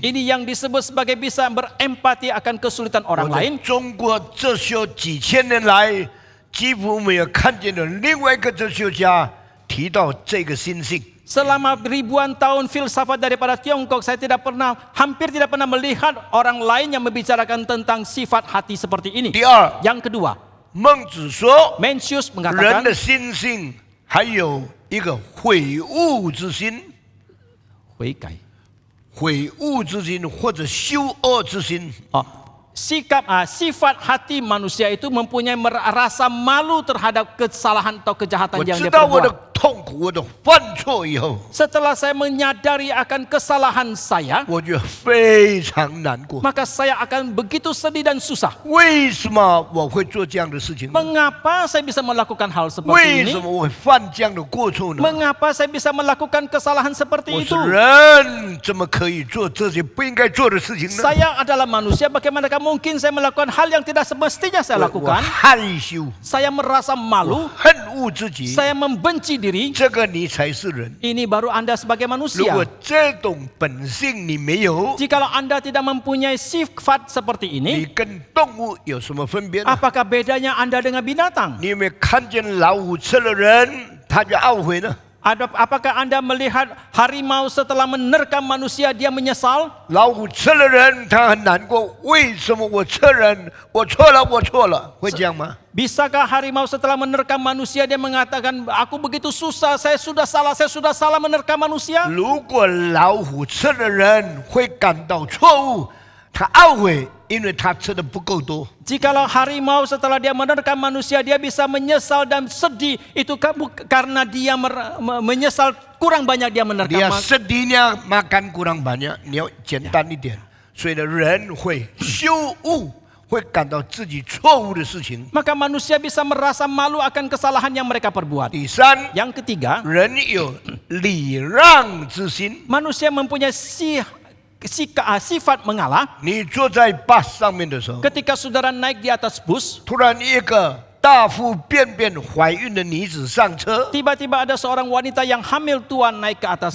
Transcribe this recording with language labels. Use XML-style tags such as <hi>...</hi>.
<id>Ini yang disebut sebagai bisa berempati akan kesulitan</id> <zh>我</zh> <id>orang</id> <zh>在</zh> <id>lain.</id> <zh>中国哲学几千年来，几乎没有看见的另外一个哲学家提到这个心性。</zh> <id>Selama ribuan tahun filsafat daripada Tiongkok, saya hampir tidak pernah melihat orang lain yang membicarakan tentang sifat hati seperti ini.</id> <zh>第二，</zh> <id>Yang kedua,</id> <zh>孟子说，</zh> <id>Mencius</id> <zh>人</zh> <id>mengatakan</id> <zh>的心性还有一个悔悟之心，悔改. 悔悟之心或者羞恶之心。</zh> <id>Sifat hati manusia itu mempunyai rasa malu terhadap kesalahan atau kejahatan</id> <zh>我</zh> <id>yang</id> <zh>知道我的</zh> <id>perbuat.</id> <zh>痛苦，我的犯错以后，</zh> <id>Setelah saya menyadari akan kesalahan saya,</id> <zh>我就非常难过。</zh> <id>maka saya akan begitu sedih dan susah.</id> <zh>为什么我会做这样的事情呢？</zh> <id>Mengapa saya bisa melakukan hal seperti</id> <zh>为</zh> <id>ini?</id> <zh>什么我会犯这样的过错呢？</zh> <id>Mengapa saya bisa melakukan kesalahan</id> <zh>我</zh> <id>seperti</id> <zh>是</zh> <id>itu?</id> <zh>人，怎么可以做这些不应该做的事情呢？</zh> <id>Saya adalah manusia, bagaimanakah mungkin saya melakukan hal yang tidak semestinya saya</id> <zh>我</zh> <id>lakukan?</id> <zh>害羞，</zh> <id>Saya merasa malu,</id> <zh>恨恶自己，</zh> <id>saya membenci diri.</id> <zh>这个你才是人。</zh> <id>Ini baru Anda sebagai</id> <zh>如</zh> <id>manusia.</id> <zh>果这种本性你没有，</zh> <id>Jikalau Anda tidak mempunyai sifat seperti</id> <zh>你</zh> <id>ini,</id> <zh>跟动物有什么分别呢？</zh> <id>apakah bedanya Anda dengan binatang?</id> <zh>你有没有看见老虎吃了人，他就懊悔呢？ Apakah Anda melihat harimau setelah menerkam manusia dia menyesal? 老虎吃了人，他很难过。为什么我吃人？我错了，我错了，会这样吗？</zh> <id>Bisakah harimau setelah menerkam manusia dia mengatakan aku begitu susah, saya sudah salah menerkam manusia?</id> <zh>如果老虎吃了人会感到错误，他懊悔，因为他吃的不够多。</zh> <id>Jikalau harimau setelah dia menerkam manusia dia bisa menyesal dan sedih, itu karena dia menyesal kurang banyak dia menerkam</id> <zh>你要</zh> <id>manusia. sedihnya makan kurang banyak，</id> <zh>你要简单一点。所以呢，人会羞恶，会感到自己错误的事情。</zh> <id>Maka manusia bisa merasa malu akan kesalahan yang mereka perbuat.</id> <zh>第三，</zh> <id>Yang ketiga,</id> <zh>人有礼让之心。</zh> <id>manusia mempunyai sifat mengalah.</id> <zh>你坐在 bus 上面的时候，</zh> <id>Ketika saudara naik di atas bus,</id> <zh>突然一个大腹便便怀孕的女子上车，</zh> <id>tiba-tiba ada seorang wanita yang hamil tua naik ke atas</id>